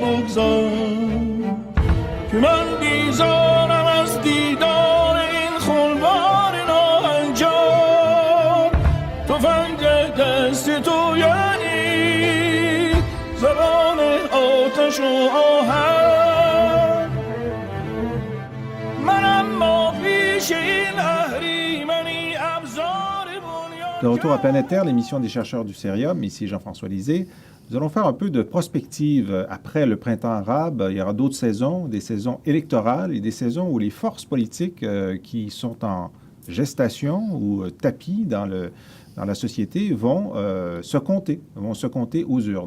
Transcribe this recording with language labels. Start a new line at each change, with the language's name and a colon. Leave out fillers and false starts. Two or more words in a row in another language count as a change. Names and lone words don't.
Persian: بگذار که من بیزارم از دیدار این خونبار ناهنجار تفنگ دست تو یعنی زبان آتش و آهن من اما پیش این اهریمنی ابزار بنیان.
French: De retour à Planète Terre, l'émission des chercheurs du Cerium, ici Jean-François Lisée. Nous allons faire un peu de prospective après le printemps arabe. Il y aura d'autres saisons, des saisons électorales et des saisons où les forces politiques qui sont en gestation ou tapis dans la société vont se compter aux urnes.